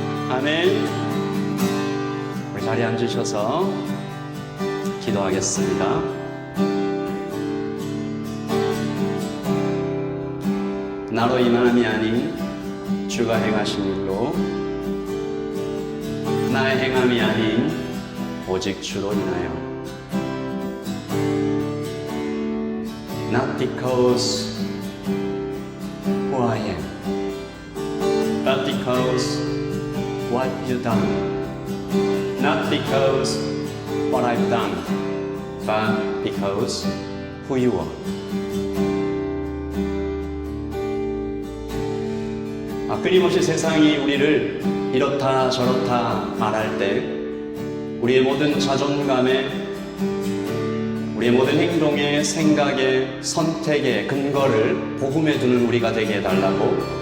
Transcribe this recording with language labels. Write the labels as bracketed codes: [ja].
[ko] 아멘. 우리 자리에 앉으셔서 기도하겠습니다. 나로 인함이 아닌 주가 행하신 일로, 나의 행함이 아닌 오직 주로 인하여, [en] not because who I am, but because what you done, not because what I've done, but because who you are. [ko] 끊임없이 세상이 우리를 이렇다 저렇다 말할 때 우리의 모든 자존감에, 우리의 모든 행동에, 생각에, 선택의 근거를 복음에 두는 우리가 되게 해달라고.